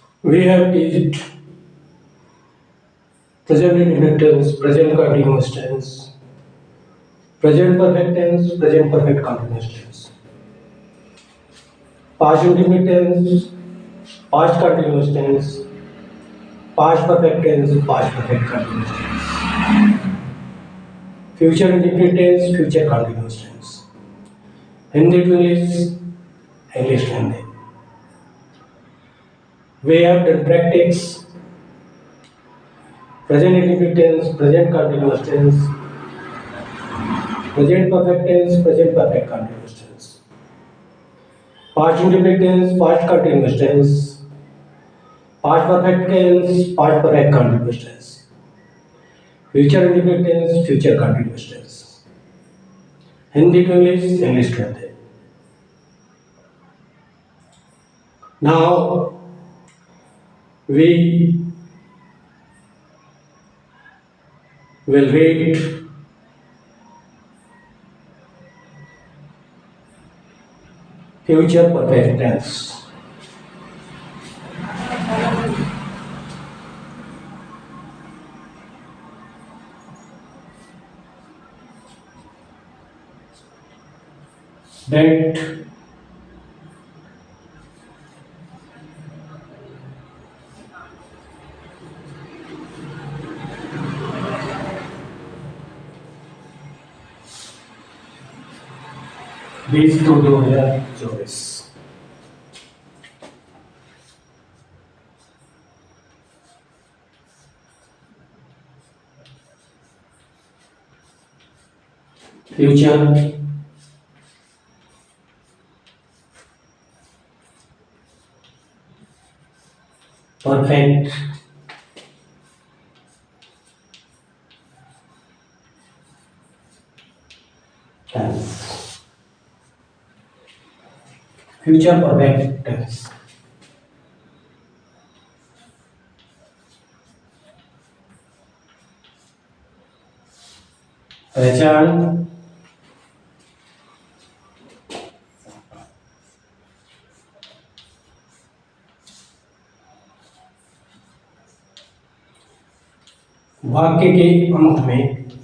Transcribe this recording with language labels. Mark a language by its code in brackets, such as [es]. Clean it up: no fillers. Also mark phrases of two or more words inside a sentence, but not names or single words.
[en] We have teased present indefinite tense, present continuous tense, present perfect tense, present perfect continuous tense, past indefinite tense, past continuous tense, past perfect tense, past perfect continuous tense, future indefinite tense, future continuous tense. Hindi to English, English to Hindi. We have done practice, present indefinite tense, present continuous tense, present perfect tense, present perfect continuous tense, past indefinite tense, past continuous tense, past perfect tense, past perfect continuous tense, future indefinite tense, future continuous tense. Hindi to English, English to Hindi. Now we will read future perfect tense. That बीस दो 2024. Future perfect tense. Future perfect tense. [hi] पहचान वाक्य के अंत में